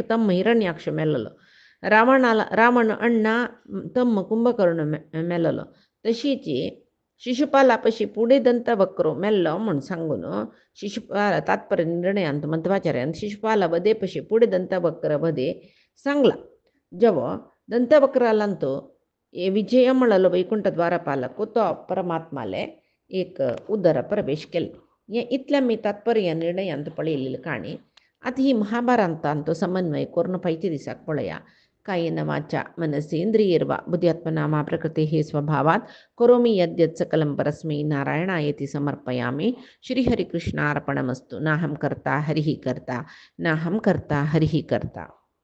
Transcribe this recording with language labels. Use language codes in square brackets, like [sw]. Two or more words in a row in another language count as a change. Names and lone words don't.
[kok] तम्म हिरण्याक्ष मेल्लो रावण अण्णा तम्म कुंभकर्ण मेल्लो तशीच शिशुपाला पशी पुढे दंतवक्र मेल्लो म्हूण सांगून शिशुपाल तात्पर्य निर्णयांत मध्वाचार्यान शिशुपाला वदे पशी पुढे दंतवक्र वदे सांगला जेवो दंतवक्रालांतू विजय म्हणलो वैकुंठ द्वारपालक तो परमात्माले एक उदर प्रवेश केले. हे इतल्या मी तात्पर्य निर्णयांत पळयलेली काणी. आतां ही महाभारतांत समन्वय करून पायच्या दिसाक पळया. [sa] कायेन वाचा मनसेंद्रियैर्वा बुद्ध्यात्मना प्रकृतेः स्वभावात् करोमि यद्यत् सकलं परस्मै नारायणायेति समर्पयामि. श्रीहरिकृष्णार्पणमस्तु. नाहं कर्ता हरिः कर्ता नाहं कर्ता हरिः कर्ता.